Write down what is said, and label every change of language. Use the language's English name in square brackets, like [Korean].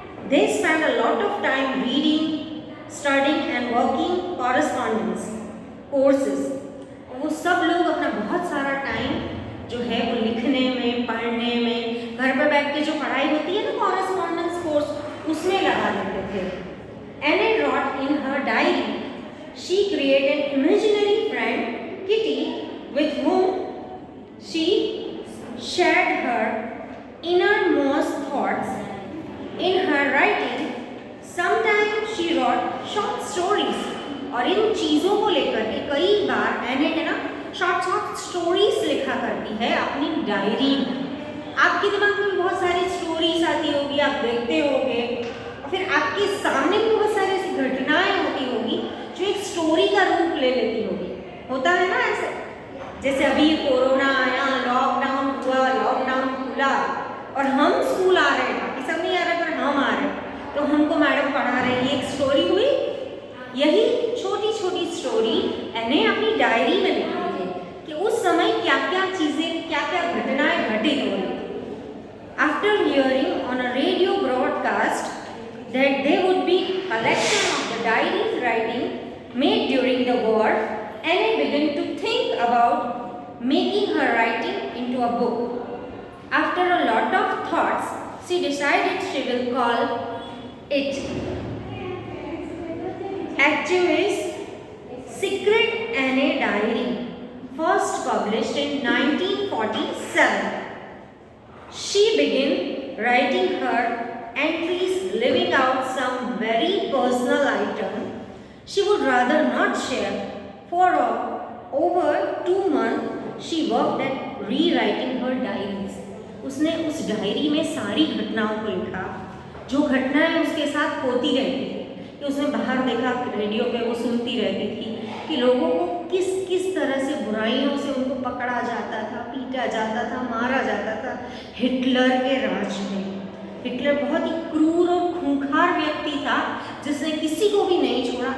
[English] They spend a lot of time reading, studying and working correspondence courses. [Hindi] वो सब लोग अपना बहुत सारा टाइम जो है वो लिखने में, पढ़ने में, घर पर बैठ के जो पढ़ाई होती है ना कॉरेस्पॉन्डेंस कोर्स, उसमें लगा देते थे। [English] Anne wrote in her diary, she created an imaginary friend, Kitty, with whom she shared her innermost thoughts. In her writing, sometimes she wrote short stories. [Hindi] और इन चीज़ों को लेकर के कई बार एने है ना शॉर्ट स्टोरीज लिखा करती है अपनी डायरी में। आपके दिमाग में बहुत सारी स्टोरीज आती होगी, आप देखते होगे, और फिर आपके सामने भी बहुत सारी ऐसी घटनाएं होती होगी जो एक स्टोरी का रूप ले लेती होगी। होता है ना ऐसे, जैसे अभी कोरोना आया, लॉकडाउन हुआ, लॉकडाउन खुला और हम स्कूल आ रहे हैं, बाकी सब नहीं आ रहे पर हम आ रहे हैं, तो हमको मैडम पढ़ा रहे हैं, ये एक स्टोरी हुई। यही छोटी छोटी स्टोरी एने अपनी डायरी में लिखी थी कि उस समय क्या क्या चीज़ें, क्या क्या घटनाएं घटित हो रही थी। [English] After hearing on a radio broadcast that there would be collection of the diaries writing made during the war, Anne began to think about making her writing into a book. After a lot of thoughts, she decided she will call it Activis Secret Anne Diary, first published in 1947. She began writing her entries leaving out some very personal item she would rather not share. For over 2 months she worked at rewriting her diaries. [Hindi] उसने उस diary में सारी घटनाओं को लिखा जो घटनाएं उसके साथ होती रहती थी, कि उसने बाहर देखा रेडियो पे, वो सुनती रहती थी कि लोगों को किस किस तरह से बुराइयों से उनको पकड़ा जाता था, पीटा जाता था, मारा जाता था हिटलर के राज में। हिटलर बहुत ही क्रूर और खूंखार व्यक्ति था, जिसने किसी को भी नहीं छोड़ा।